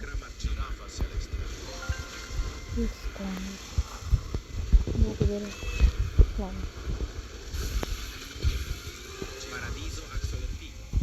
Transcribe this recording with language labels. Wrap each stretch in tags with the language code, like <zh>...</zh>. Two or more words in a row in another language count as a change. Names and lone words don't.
<bg>Girafa celeste. Искам. Благодаря. Слава. Paradiso axolottino.</bg>